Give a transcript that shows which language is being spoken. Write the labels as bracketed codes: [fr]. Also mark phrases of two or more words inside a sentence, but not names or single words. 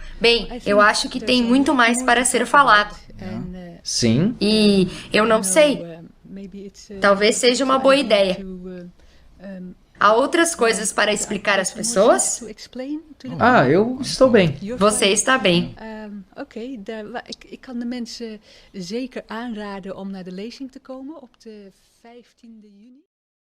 [pt] Bem, eu acho que tem muito mais para ser falado. Sim. E eu não sei. Talvez seja uma boa ideia. Há outras coisas para explicar às pessoas? Eu estou bem. Você está bem. [nl] Oké, ik kan de mensen zeker aanraden om naar de lezing te komen op de 15e juni.